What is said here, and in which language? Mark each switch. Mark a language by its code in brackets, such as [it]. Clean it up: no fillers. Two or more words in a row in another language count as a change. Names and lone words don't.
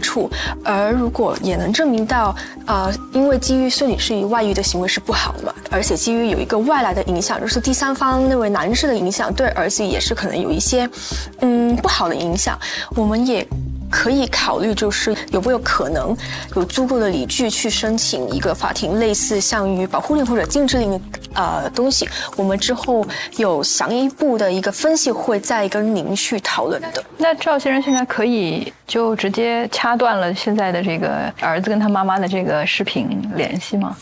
[zh] 觸，而如果也能證明到，因為基於孫女士外遇的行為是不好的嘛，而且基於有一個外來的影響，就是第三方那位男士的影響，對兒子也是可能有一些不好的影響，我們也可以考慮，就是有沒有可能有足夠的理據去申請一個法庭類似像於保護令或者禁制令的東西。我們之後有詳一步的一個分析會再跟您去討論的。那趙先生現在可以就直接掐斷了現在的這個兒子跟他媽媽的這個視頻聯繫嗎？